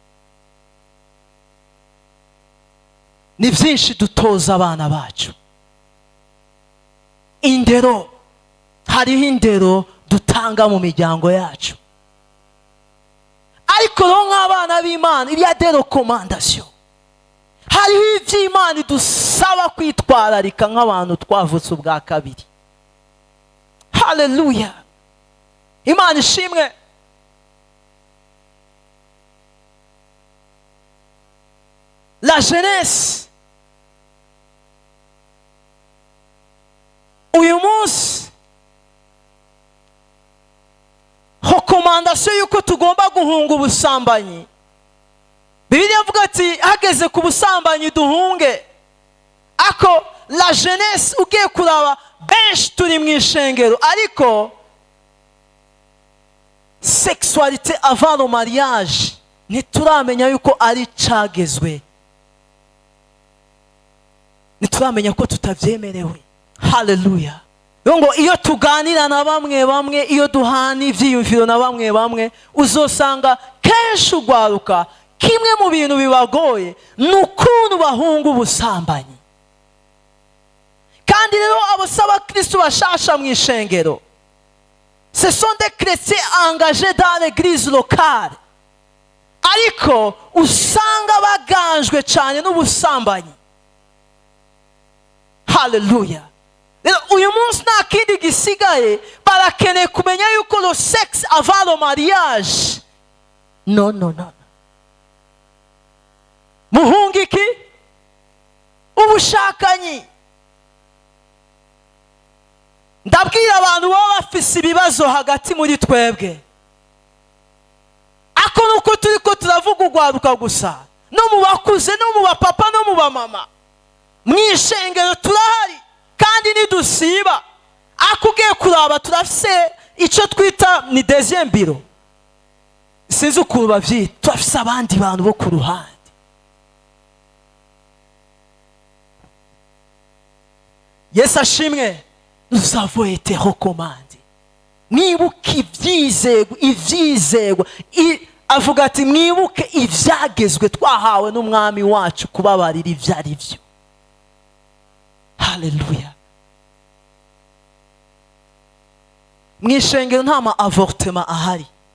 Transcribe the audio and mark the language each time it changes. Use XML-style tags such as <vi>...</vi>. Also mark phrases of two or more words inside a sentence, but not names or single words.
<rn>Ni vyinshi dutoza abana bacu. Indero, hariho indero dutanga mu miryango yacu. Ariko rero nk'abana b'Imana,</rn> <fr>il y a des recommandations.</fr> <rn>Hariho ivy'Imana idusaba kwitwararika nk'abantu twavutse ubwa kabiri. Hallelujah, Imana ishimwe.</rn> <fr>La jeunesse,</fr> <rn>uyu munsi recommandation yuko tugomba guhunga ubusambanyi. Bibiliya ivuga ati hageze ku busambanyi duhunge. Ako</rn> <fr>la jeunesse</fr> <rn>ugiye kuraba benshi turi mu ishengero, ariko</rn> <fr>sexualité avant le mariage</fr> <rn>ntituramenya yuko ari cagezwe, ntituramenya ko tutavyemerewe. Hallelujah. Ngo iyo tuganira na bamwe, iyo duhana ivyiyumviro na bamwe, uzosanga kenshi ugwaruka kimwe mu bintu bibagoye n'ukuntu bahunga ubusambanyi. Kandi rero abasaba Kristo bashasha mu ishengero,</rn> <fr>ce sont des chrétiens engagés dans l'église locale,</fr> <rn>ariko usanga baganjwe cyane n'ubusambanyi. Hallelujah. Uyu munsi nta kindi gisigaye, barakeneye kumenya yuko</rn> <fr>le sexe avant le mariage,</fr> <rn>no. Muhunga iki? Ubushakanyi. Ndabwira abantu baba bafise ibibazo hagati muri twebwe, ako nuko turiko turavuga ugwaruka gusa, no mu bakuze, no mu bapapa, no mu bamama. Mwishengero turahari kandi nidusiba, akugiye kuraba turafise ico twita ni</rn> <fr>deuxième bureau,</fr> <rn>sinzi ukuntu bavyita, turafise abandi bantu bo ku ruhande. Yesu ashimwe.</rn> <fr>Nous avons été recommandés.</fr> <rn>Mwibuke ivyizego, avuga ati mwibuke ivyagezwe twahawe n'umwami wacu kubabarira ivyari vyo. Hallelujah. Mwishengero nta ma avortement ahari.</rn>